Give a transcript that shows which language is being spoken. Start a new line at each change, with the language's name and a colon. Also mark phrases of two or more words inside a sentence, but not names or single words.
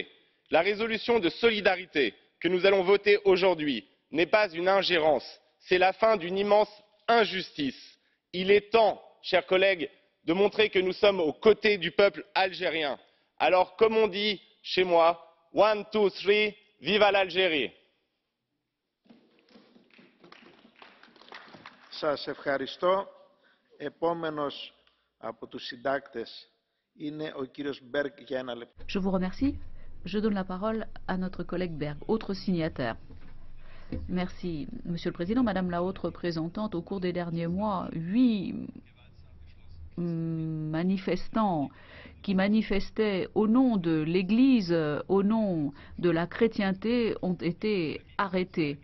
French: La résolution de solidarité que nous allons voter aujourd'hui n'est pas une ingérence, c'est la fin d'une immense injustice. Il est temps, chers collègues, de montrer que nous sommes aux côtés du peuple algérien. Alors, comme on dit chez moi, 1, 2, 3, viva l'Algérie!
Greek: Σας ευχαριστώ. Επόμενος από τους συντάκτες είναι ο κύριος Μπέρκ για 1 λεπτό.
French: Je vous remercie. Je donne la parole à notre collègue Berg, autre signataire. Merci, Monsieur le Président. Madame la haute représentante, au cours des derniers mois, 8 manifestants qui manifestaient au nom de l'Église, au nom de la chrétienté, ont été arrêtés.